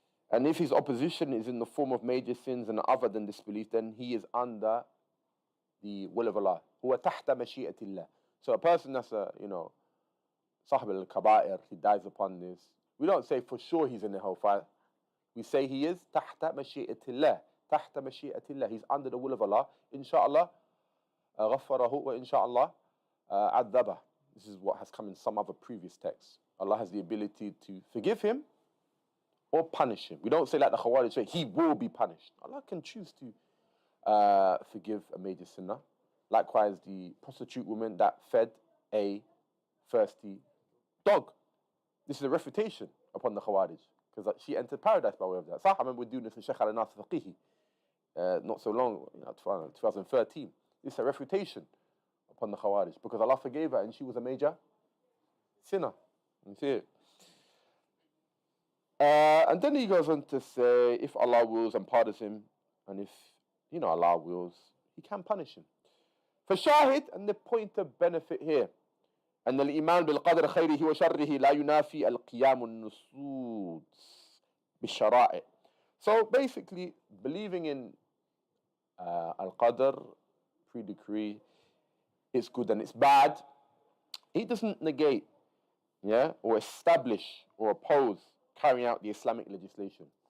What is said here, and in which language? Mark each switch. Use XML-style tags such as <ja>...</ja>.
<en>And if his opposition is in the form of major sins and other than disbelief, then he is under the will of Allah.</en> <ar>هو تحت مشيئة الله.</ar> <en>So a person that's صاحب al-kaba'ir, he dies upon this. We don't say for sure he's in the hellfire. We say he is</en> <ar>تحت مشيئة الله. تحت مشيئة الله.</ar> <en>He's under the will of Allah.</en> <ar>Inshallah, غفره وإنشاءالله عذبه.</ar> <en>This is what has come in some other previous texts. Allah has the ability to forgive him or punish him. We don't say like the Khawarij say, he will be punished. Allah can choose to forgive a major sinner. Likewise, the prostitute woman that fed a thirsty dog. This is a refutation upon the Khawarij, because she entered paradise by way of that. I remember doing this in Shaykh al-Nas Faqihi not so long, 2013. This is a refutation upon the Khawarij, because Allah forgave her and she was a major sinner. You see it? And then he goes on to say, if Allah wills and pardons him, and if Allah wills, he can punish him. For shahid, and the point of benefit here,</en> <ar>أن الإيمان بالقدر خيره وشره لا ينافي القيام النصوص بالشرائع.</ar> <en>So basically, believing in al-qadr, pre-decree, it's good and it's bad, it doesn't negate, or establish or oppose carrying out the Islamic legislation.</en>